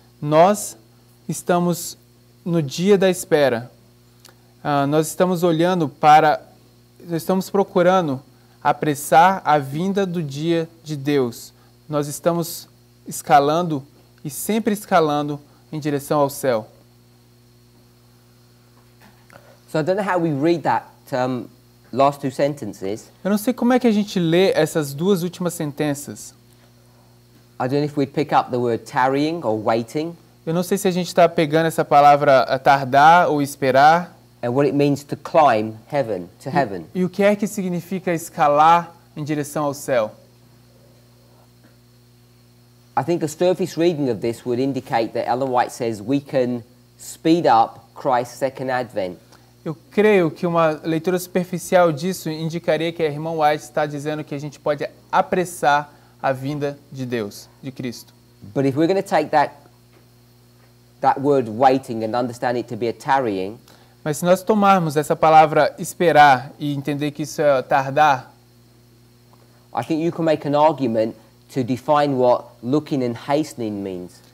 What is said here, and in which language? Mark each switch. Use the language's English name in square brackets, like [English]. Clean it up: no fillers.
[Portuguese] Nós estamos no dia da espera. Nós estamos nós estamos procurando apressar a vinda do dia de Deus. Nós estamos escalando e sempre escalando em direção ao céu. [English] So I don't know how we read that last two sentences. [Portuguese] Eu não sei como é que a gente lê essas duas últimas sentenças. [English] I don't know if we'd pick up the word tarrying or waiting, [Portuguese] Eu não sei se a gente está pegando essa palavra tardar ou esperar. [English] and what it means to climb heaven, to heaven. [Portuguese] E o que é que significa escalar em direção ao céu? [English] I think a surface reading of this would indicate that Ellen White says we can speed up Christ's second advent. [Portuguese] Eu creio que uma leitura superficial disso indicaria que a irmã White está dizendo que a gente pode apressar a vinda de Deus, de Cristo. [English] But if we're going to take that word waiting and understand it to be a tarrying, [Portuguese] Mas se nós tomarmos essa palavra esperar e entender que isso é tardar, [English] I think you can make an argument to define what looking and hastening means.